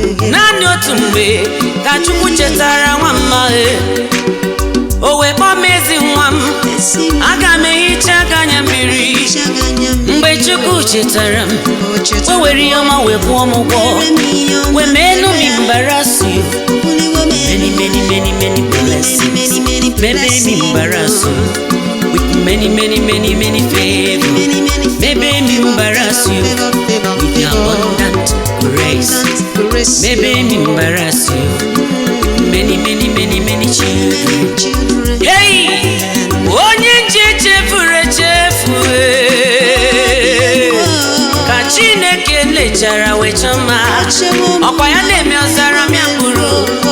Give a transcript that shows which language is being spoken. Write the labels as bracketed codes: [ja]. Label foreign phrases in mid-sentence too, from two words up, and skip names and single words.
[ig] Naanị otu mgbe ka Chukwu chetara nwa mma, e. O wee kpọọ m, "Ezi nwa m, aga m ehicha gị anya mmiri." Mgbe Chukwu chetara m, o were ihe ọma wee kwụọ m ụgwọ. Wee meenụ m [en] embarrass you. Many, many, many, many blessings. Many, many embarrass you. with many, many, many, many favor. Maybe me embarrass you with your abundant grace. Maybe me embarrass you with many, many, many, many children. Hey! [ig] Onye nje chefuru echefu, eh. Ka Chineke lechara wee chọọ mma. Ọkwa ya na-eme ọzara mịa mkpụrụ.